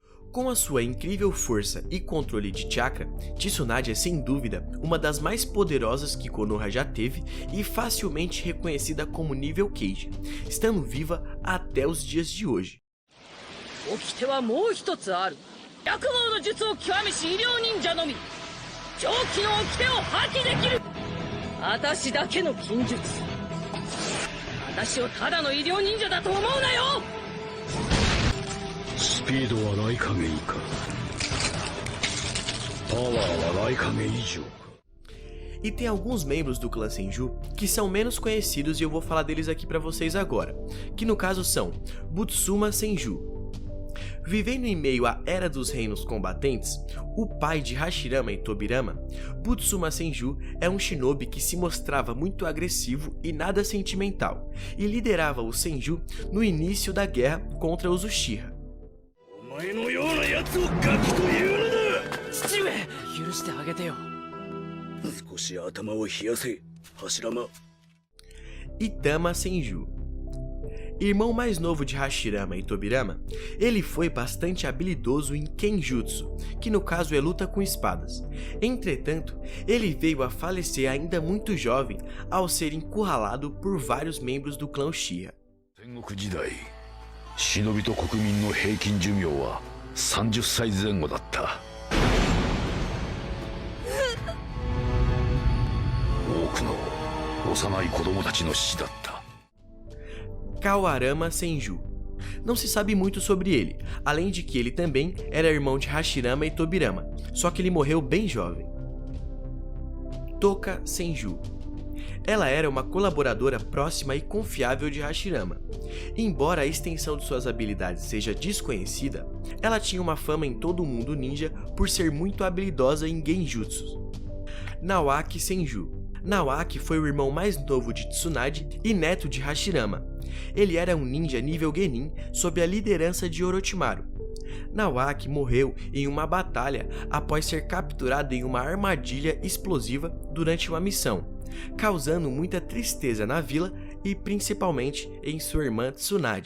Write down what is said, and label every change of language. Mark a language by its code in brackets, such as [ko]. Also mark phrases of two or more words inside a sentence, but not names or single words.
[pt] Com a sua incrível força e controle de chakra, Tsunade é sem dúvida uma das mais poderosas que Konoha já teve e facilmente reconhecida como nível Kage, estando viva até os dias de hoje. [ja] 掟はもう一つある。百毛の術を極めし医療忍者のみ狂気の掟を破棄できる。私だけの禁術。私をただの医療忍者だと思うなよ。スピードはライカゲ以下、パワーはライカゲ以上か。 [pt] E tem alguns membros do clã Senju que são menos conhecidos e eu vou falar deles aqui pra vocês agora, que no caso são Butsuma Senju. Vivendo em meio à Era dos Reinos Combatentes, o pai de Hashirama e Tobirama, Butsuma Senju é um shinobi que se mostrava muito agressivo e nada sentimental, e liderava o Senju no início da guerra contra os Uchiha. [ja] お前のような奴をガキというのだ。父上、許してあげてよ。少し頭を冷やせ、柱間。 [pt] Itama Senju. Irmão mais novo de Hashirama e Tobirama, ele foi bastante habilidoso em Kenjutsu, que no caso é luta com espadas. Entretanto, ele veio a falecer ainda muito jovem ao ser encurralado por vários membros do clã Uchiha. [ja] 戦国時代、忍びと国民の平均寿命は30歳前後だった。多くの幼い子供たちの死だった。 [pt] Kawarama Senju. Não se sabe muito sobre ele, além de que ele também era irmão de Hashirama e Tobirama, só que ele morreu bem jovem. Toka Senju. Ela era uma colaboradora próxima e confiável de Hashirama. Embora a extensão de suas habilidades seja desconhecida, ela tinha uma fama em todo o mundo ninja por ser muito habilidosa em genjutsus. Nawaki Senju. Nawaki foi o irmão mais novo de Tsunade e neto de Hashirama. Ele era um ninja nível Genin sob a liderança de Orochimaru. Nawaki morreu em uma batalha após ser capturado em uma armadilha explosiva durante uma missão, causando muita tristeza na vila e principalmente em sua irmã Tsunade.